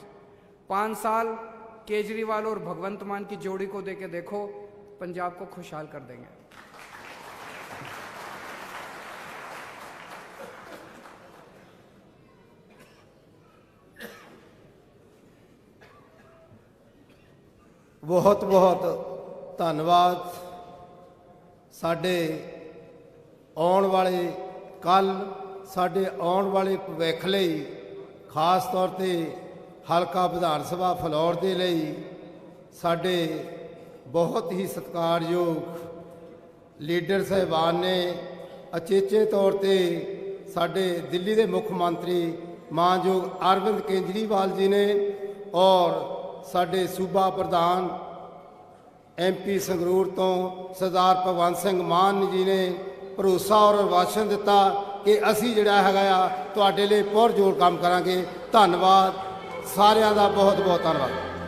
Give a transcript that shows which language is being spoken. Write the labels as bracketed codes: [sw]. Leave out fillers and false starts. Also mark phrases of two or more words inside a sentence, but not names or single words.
[hi] 5 साल केजरीवाल और भगवंत मान की जोड़ी को देके देखो, पंजाब को खुशहाल कर देंगे। बहुत बहुत धन्यवाद। [pa] ਸਾਡੇ ਆਉਣ ਵਾਲੇ ਕੱਲ੍ਹ, ਸਾਡੇ ਆਉਣ ਵਾਲੇ ਭਵਿੱਖ ਲਈ, ਖ਼ਾਸ ਤੌਰ ਤੇ ਹਲਕਾ ਵਿਧਾਨ ਸਭਾ ਫਲੌਰ ਦੇ ਲਈ ਸਾਡੇ ਬਹੁਤ ਹੀ ਸਤਿਕਾਰਯੋਗ ਲੀਡਰ ਸਾਹਿਬਾਨ ਨੇ, ਉਚੇਚੇ ਤੌਰ ਤੇ ਸਾਡੇ ਦਿੱਲੀ ਦੇ ਮੁੱਖ ਮੰਤਰੀ ਮਾਣਯੋਗ ਅਰਵਿੰਦ ਕੇਜਰੀਵਾਲ ਜੀ ਨੇ ਔਰ ਸਾਡੇ ਸੂਬਾ ਪ੍ਰਧਾਨ MP ਸੰਗਰੂਰ ਤੋਂ ਸਰਦਾਰ ਭਗਵੰਤ ਸਿੰਘ ਮਾਨ ਜੀ ਨੇ ਭਰੋਸਾ ਔਰ ਆਸ਼ਵਾਸਨ ਦਿੱਤਾ ਕਿ ਅਸੀ ਜਿਹੜਾ ਹੈਗਾ ਤੁਹਾਡੇ ਲਈ ਪੁਰਜ਼ੋਰ ਕੰਮ ਕਰਾਂਗੇ। ਧੰਨਵਾਦ ਸਾਰਿਆਂ ਦਾ, ਬਹੁਤ ਬਹੁਤ ਧੰਨਵਾਦ।